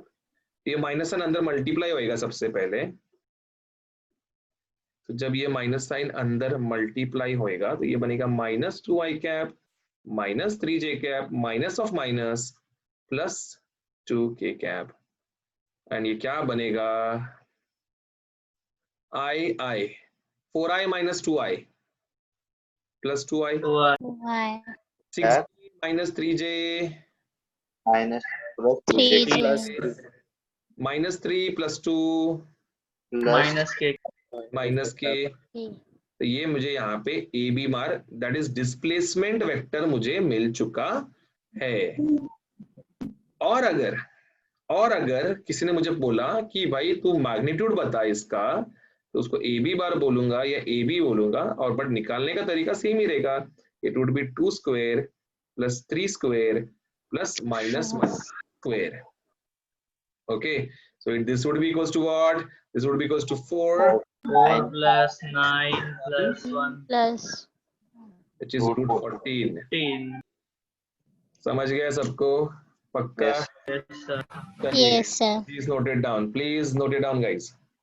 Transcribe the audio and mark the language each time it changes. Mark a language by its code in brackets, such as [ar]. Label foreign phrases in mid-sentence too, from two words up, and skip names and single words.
[hi] ये [en] minus sign [hi] अंदर मल्टीप्लाई होएगा सबसे पहले, तो जब ये [en] minus sign [hi] अंदर मल्टीप्लाई होएगा तो ये बनेगा [en] minus 2i cap minus 3j cap minus of minus plus 2k cap, and [hi] ये क्या बनेगा? [en] i 4i minus 2i plus 2i. Y. 6j minus 3j minus plus 3J. minus 3 plus 2 plus minus k. [hi] तो ये मुझे यहाँ पे ए बी मार [en] that is displacement vector [hi] मुझे मिल चुका है। और अगर किसी ने मुझे बोला कि भाई तू मैग्नीट्यूड बता इसका, तो उसको ए बी बार बोलूंगा या ए बी बोलूंगा, और बट निकालने का तरीका सेम ही रहेगा। [en] it would be 2 square plus 3 square plus minus 1 square. ओके, so this would be equals to what? This would be equals to 4 plus 9 plus 1 Plus. which is root 14. 10. [hi] समझ गया सबको? पक्का? [en] Yes. Yes, sir. [hi] चलिए, [en] Yes, sir. please note it down. Please note it down, guys.